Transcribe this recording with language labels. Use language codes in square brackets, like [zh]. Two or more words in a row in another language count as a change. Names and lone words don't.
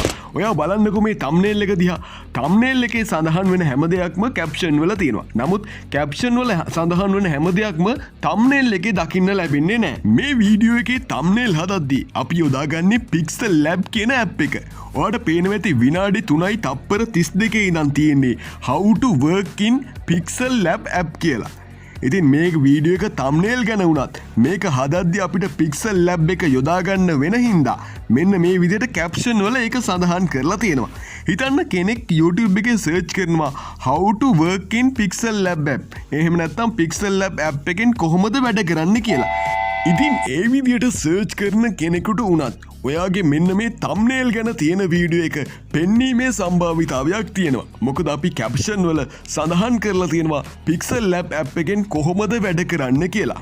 [si] ඔයා බලන්නකෝ මේ thumbnail එක දිහා. thumbnail එකේ සඳහන් වෙන හැම දෙයක්ම caption වල තියෙනවා. නමුත් caption වල සඳහන් වෙන හැම දෙයක්ම thumbnail එකේ දකින්න ලැබෙන්නේ නැහැ. මේ වීඩියෝ එකේ thumbnail හදද්දී අපි යොදාගන්නේ Pixel Lab කියන app එක. ඔයාට පේනවා ඇති විනාඩි 3යි තත්පර 32 ඉඳන් තියෙන්නේ [en] how to work in Pixel Lab app [si] කියලා. ඉතින් මේ වීඩියෝ එක thumbnail ගැන වුණත් මේක හදද්දී අපිට Pixel Lab එක යොදා ගන්න වෙන හින්දා මෙන්න මේ විදිහට caption වල ඒක සඳහන් කරලා තියෙනවා. හිතන්න කෙනෙක් YouTube එකේ search කරනවා [en] how to work in Pixel Lab app. [si] එහෙම නැත්නම් Pixel Lab app එකෙන් කොහොමද වැඩ කරන්නේ කියලා. ඉතින් ඒ විදිහට සර්ච් කරන කෙනෙකුට වුණත් ඔයාගේ මෙන්න මේ තම්නේල් ගැන තියෙන වීඩියෝ එක පෙන්වීමේ සම්භාවිතාවයක් තියෙනවා. මොකද අපි කැප්ෂන් වල සඳහන් කරලා තියෙනවා පික්සල් ලැබ් ඇප් එකෙන් කොහොමද වැඩ කරන්න කියලා.